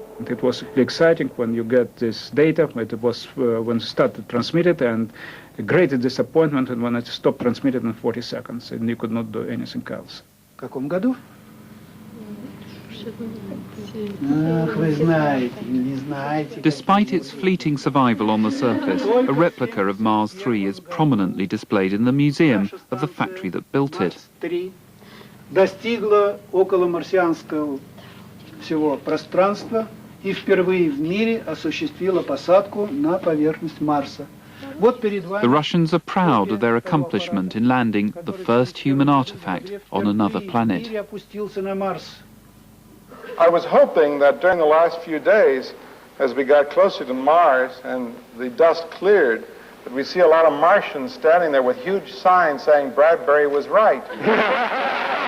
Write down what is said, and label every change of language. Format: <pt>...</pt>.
<en>It was exciting when you get this data. It was when it started transmitted, and a great disappointment when it stopped transmitting in 40 seconds and you could not do anything else.</en> <ru>В каком году? Ах, вы знаете, не знаете.</ru> <en>Despite its fleeting survival on the surface, a replica of Mars 3 is prominently displayed in the museum of the factory that built it.</en> <ru>Достигла околомарсианского всего пространства и впервые в мире осуществила посадку на поверхность Марса.</ru> <en>The Russians are proud of their accomplishment in landing the first human artifact on another planet. I was hoping that during the last few days, as we got closer to Mars and the dust cleared, that we see a lot of Martians standing there with huge signs saying Bradbury was right.</en>